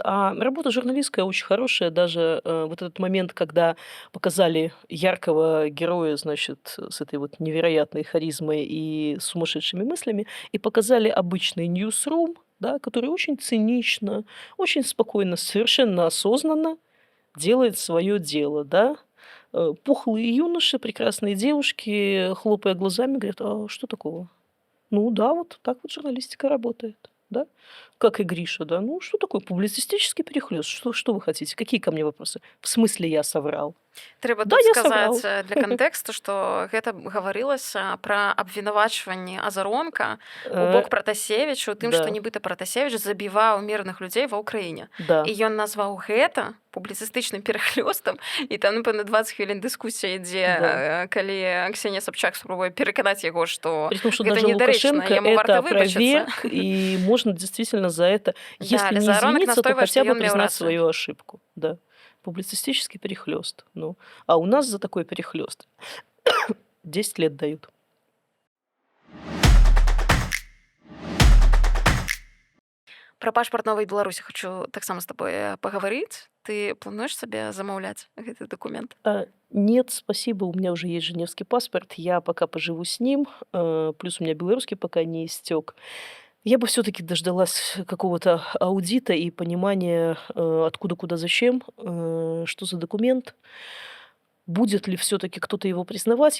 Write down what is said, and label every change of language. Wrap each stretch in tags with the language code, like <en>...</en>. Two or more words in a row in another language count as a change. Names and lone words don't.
<ru>А работа журналистская очень хорошая. Даже вот этот момент, когда показали яркого героя, значит, с этой вот невероятной харизмой и сумасшедшими мыслями, и показали обычный ньюсрум, да, который очень цинично, очень спокойно, совершенно осознанно делает свое дело, да. Пухлые юноши, прекрасные девушки, хлопая глазами, говорят: "А что такого?" Ну да, вот так вот журналистика работает, да. Как и Гриша, да. Ну, что такое публицистический перехлёст? Что вы хотите? Какие ко мне вопросы? В смысле я соврал?</ru> <be>Трэба</be> <ru>Да,</ru> <be>тут</be> <ru>я</ru> <be>сказаць</be> <ru>соврал.</ru> <be>для кантэксту, што гэта гаварылася пра абвінавачванні Азаронка у бок Э, Пратасевіча, у тым, што</be> <ru>да,</ru> <be>нібыта Пратасевіч забіваў мірных людзей ва ўкраіне.</be> <ru>да.</ru> <be>І ён назваў гэта публіцыстычным перахлёстам, і там, напэўна, 20 хвілін дыскусія ідзе,</be> <ru>Да.</ru> <be>Калі Ксенія Собчак спрабуе пераканаць яго, што</be> <ru>При том, что</ru> <be>гэта</be> <ru>даже</ru> <be>недарэчна,</be> <ru>Лукашенко</ru> <be>яму</be> <ru>это</ru> <be>варта выбачыцца.</be> <ru>опроверг, и можно действительно за это, Да, если</ru> <be>але</be> <ru>не</ru> <be>Азаронак</be> <ru>извиниться, то</ru> <be>настойвае, што</be> <ru>хотя бы</ru> <be>ён меў</be> <ru>признать</ru> <be>рацыю.</be> <ru>свою ошибку. Да. Публицистический перехлёст. Ну, а у нас за такой перехлёст 10 лет дают.</ru> <be>Пра пашпарт новай Беларусі хачу таксама з табой пагаварыць. Ты плануеш сабе замаўляць гэты дакумент?</be> <ru>Нет, спасибо, у меня уже есть женевский паспорт, я пока поживу с ним, плюс у меня белорусский пока не истек. Я бы все-таки дождалась какого-то аудита и понимания, откуда, куда, зачем, что за документ. Будет ли все-таки кто-то его признавать?</ru>